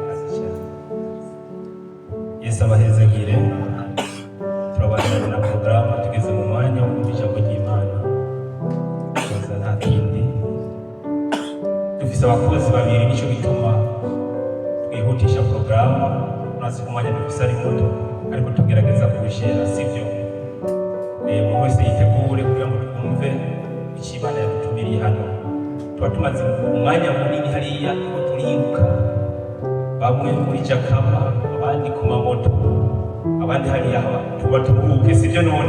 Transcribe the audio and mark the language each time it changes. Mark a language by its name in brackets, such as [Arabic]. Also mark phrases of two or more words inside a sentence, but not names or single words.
[Rundi] Yesu abahezagire. Turabandanya na porogaramu tugeze mu mwanya wo kumva ijambo ry'Imana. Tuza nta kindi dufise abakozi babiri nicyo gituma twihutisha porogaramu. Nasi kumwanya dufise ari muto ariko tugerageza kuwushera sibyo? Umuntu wese yitegure kugira ngo twumve icyo Imana yadutumiriye hano. Tuba tumaze umwanya munini hariya ngo turiruka, bamwe muri Jakama abandi ku mamoto abandi hariya tuba turuhuke sibyo none?